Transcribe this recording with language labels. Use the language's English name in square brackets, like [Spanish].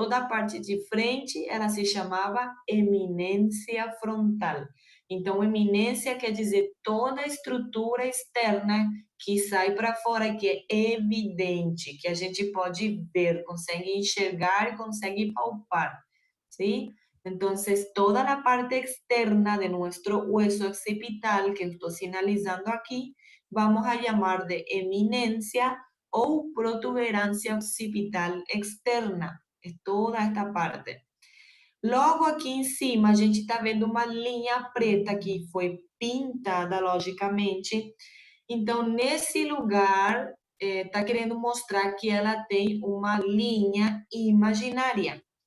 [Portuguese] Toda a parte de frente, ela se chamava eminência frontal. Então, eminência quer dizer toda a estrutura externa que sai para fora, que é evidente, que a gente pode ver, consegue enxergar e consegue palpar, ¿sí? [Spanish] Entonces, toda la parte externa de nuestro hueso occipital, que estoy señalizando aquí, vamos a llamar de eminencia ou protuberancia occipital externa. [Portuguese] É toda esta parte. Logo aqui em cima, a gente está vendo uma linha preta que foi pintada, logicamente. Então, nesse lugar, está querendo mostrar que ela tem uma linha imaginária.